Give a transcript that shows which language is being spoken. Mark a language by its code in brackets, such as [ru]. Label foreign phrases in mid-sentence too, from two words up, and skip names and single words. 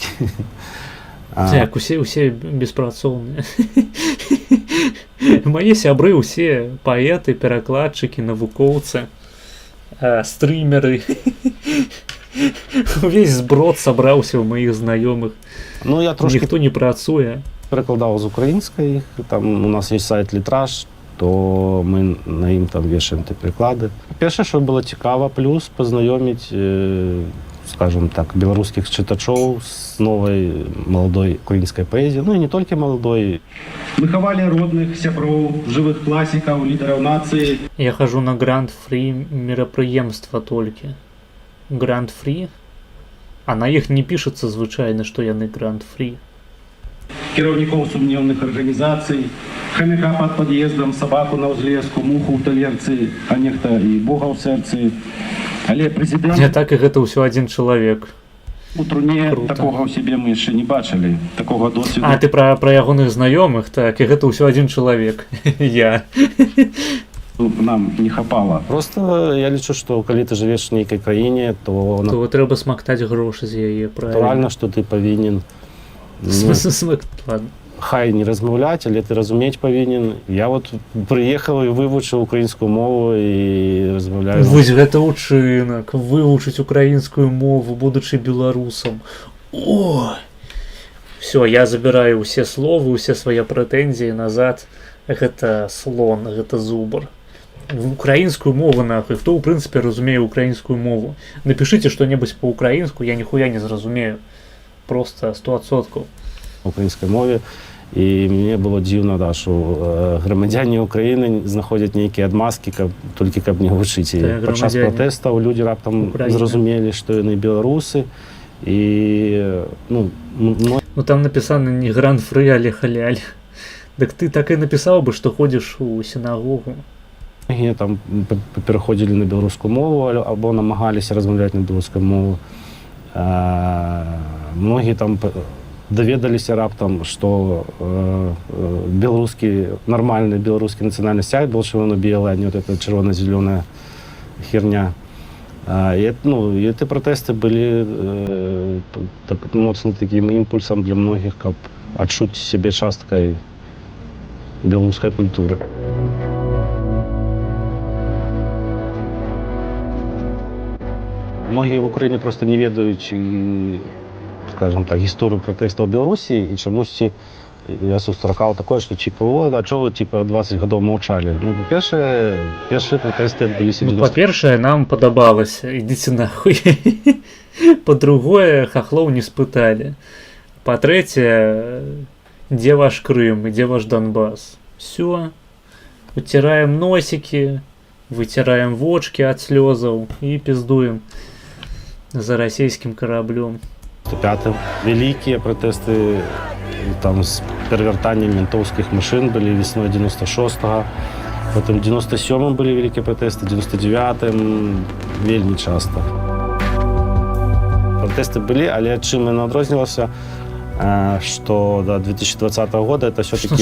[be] Так, усе беспрацоўныя. Мае сябры усе паэты, перакладчыкі, навукоўцы, стрымеры. Увесь зброд сабраўся ў маіх знаёмых. [uk] Ну, я трошки [be] Ніхто не працуе. [uk] перекладав з української. Там у нас є сайт Літраж, то ми на їм там вішаємо ті переклади. Перше, що було цікаво, плюс познайомити, скажімо так, білоруських читачів з новою молодою українською поезією. Ну і не тільки молодої. [be] Выхавалі родных, сяброў, жывых класікаў, лідараў нацыі. Я хожу на гранд-фрі мерапрыемства толькі. Гранд-фрі? А на іх не пішацца звычайна, што яны гранд-фрі. Кіраўнікоў сумнеўных арганізацый, хамяка пад пад'ездам, сабаку на ўзлеску, муху ў талерцы, а нехта і бога ў сэрцы. Але прэзідэнт Так і гэта ўсё адзін чалавек. у труне Круто. такога ў сябе мы яшчэ не бачылі, такога досведу. А ты пра ягоных знаёмых, так, і гэта ўсё адзін чалавек. Я. Нам не хапала. Просто я лічу, што калі [uk] ти живеш [be] в нейкай країні, то То трэба смактаць грошы з яе, правильно. натуральна, што ти павінен Ладно. хай не размаўляць, але ты разумець павінен. Я от прыехаў і вывучыў украінскую мову і размаўляю. Вось гэта ўчынак, вывучыць украінскую мову, будучы беларусам. О! Всё, я забіраю ўсе словы, усе свае прэтэнзіі назад. Гэта слон, гэта зубр. Украінскую мову нахуй. Хто ў прынцыпе разумее украінскую мову? Напішыце што-небудзь па-украінску, я ніхуя не зразумею. Просто 100%. [uk] Українській мові. І мені було дивно, да, що громадяни України знаходять ніякі адмазки, тільки каб не вчити. Так, Під час громадяни протесту люди раптом України зрозуміли, що вони білоруси. І, [be] Ну там написано не гран-фры, але халяль. [ru] Так ты так і написал бы, что ходишь у синагогу. многие там переходили на [uk] білоруську мову або намагалися розмовляти на білоруську мову. [ru] Многие там [uk] доведалися раптом, що [ru] белорусский, нормальный белорусский национальный сайт был, что он белый, а не вот эта червоно-зеленая херня. И эти протесты были моцным таким импульсом для многих, как отчуть себе часткой белорусской культуры. Многие в Украине просто не ведают, скажем так, историю протестов в Беларуси, и чомусь я сустракал такое, что типа, вот, а что вы типа 20 годов молчали? Ну, первые протесты были Ну, [be] по-першае, нам падабалася, ідзіце нахуй. По-другое, хахлоў не спыталі. По-трэцяе, дзе ваш Крым і дзе ваш Донбас? [ru] Всё. Уцираем носики, вытираем вочки от слёзаў і пиздуем [be] за расійскім караблём. [ru] 5-м. Великие протесты там с перевертанием ментовских машин были весной 96-го. Потом в 97-м были великие протесты, в 99-м вельми часто. Протесты были, [be] але чим я адрознівався, [ru] что до 2020 года это все-таки